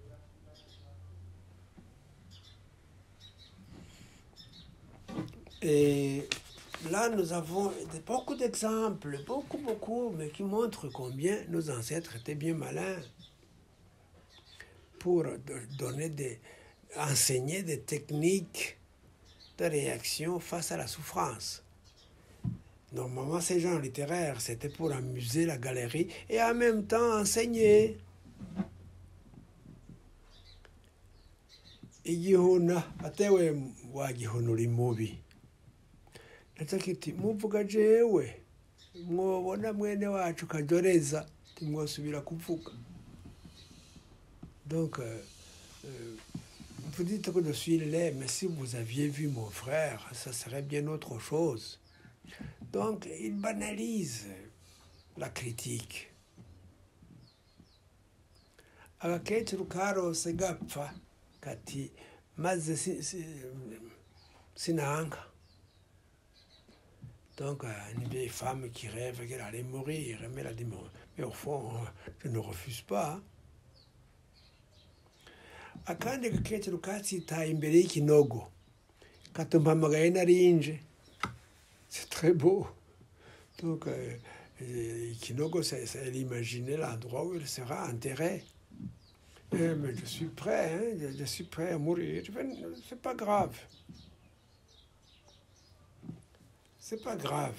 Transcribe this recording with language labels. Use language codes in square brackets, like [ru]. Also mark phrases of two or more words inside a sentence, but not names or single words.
[fr] Et là, nous avons beaucoup d'exemples, beaucoup, mais qui montrent combien nos ancêtres étaient bien malins pour enseigner des techniques de réaction face à la souffrance. Normalement, ces gens littéraires, c'était pour amuser la galerie et en même temps enseigner. [rn] Igihuna atewe wagihunura imubi. Natakiti muvuga jewe mwobona mwene wacu kajoreza timwosubira kuvuga. [fr] Donc vous dites que je suis laid, mais si vous aviez vu mon frère, ça serait bien autre chose. Donc il banalise la critique. [rn] Agakecuru karose gapfa kati maze sinanga. [fr] Donc, une vieille femme qui rêve qu'elle allait mourir, mais elle a dit, mais au fond, je ne refuse pas. [rn] Akandi gakecuru katsitaye imbere y'ikinogo katumpamagaye narinje. [fr] C'est très beau. Donc, ikinogo, elle imaginait l'endroit où elle sera enterrée. Mais je suis prêt, hein, je suis prêt à mourir. C'est pas grave. C'est pas grave.